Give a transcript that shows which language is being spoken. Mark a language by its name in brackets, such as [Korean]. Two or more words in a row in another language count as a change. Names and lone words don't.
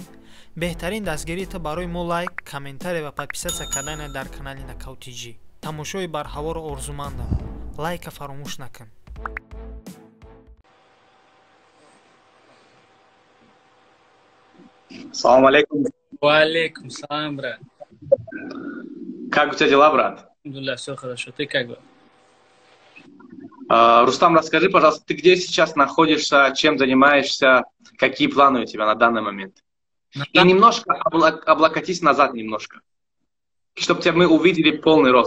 [Tajik] Беҳтарин дастгирии та барои мо лайк, комментария ва подписатсия кардане дар канали Нокаутиҷи. Тамошои барҳаворо орзумандам. Лайка фаромӯш накун. [Russian] Салам алейкум. Валейкум салам, брат. Как у тебя дела, брат? Алхамдулилlah, все хорошо. Ты как бы? Рустам, расскажи, пожалуйста, ты где сейчас находишься, чем занимаешься, какие планы у тебя на данный момент? И немножко облокотись назад немножко, чтобы тебя мы увидели полный рост.